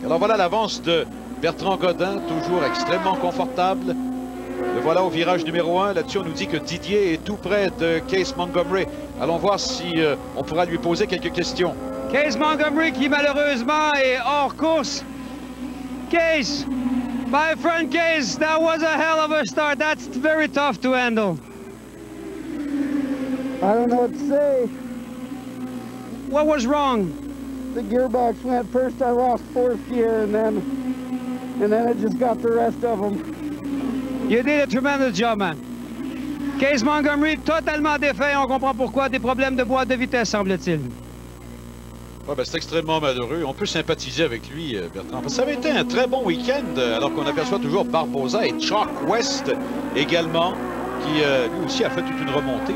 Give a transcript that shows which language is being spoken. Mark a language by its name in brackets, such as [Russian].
[French] Alors voilà l'avance de Bertrand Godin, toujours extrêmement confortable. Le voilà au virage numéro 1. Là-dessus, on nous dit que Didier est tout près de Case Montgomery. Allons voir si on pourra lui poser quelques questions. Case Montgomery qui malheureusement est hors course. [English] Case, my friend Case, that was a hell of a start. That's very tough to handle. I don't know what to say. What was wrong? The gearbox went. First I lost 4th gear and then it just got the rest of them. You did a tremendous job, man. [French] Case Montgomery, totalement défait. On comprend pourquoi. Des problèmes de boîte de vitesse, semble-t-il. Ouais, ben, c'est extrêmement malheureux. On peut sympathiser avec lui, Bertrand. Parce que ça avait été un très bon week-end, alors qu'on aperçoit toujours Barbosa et Chuck West également, qui lui aussi a fait toute une remontée.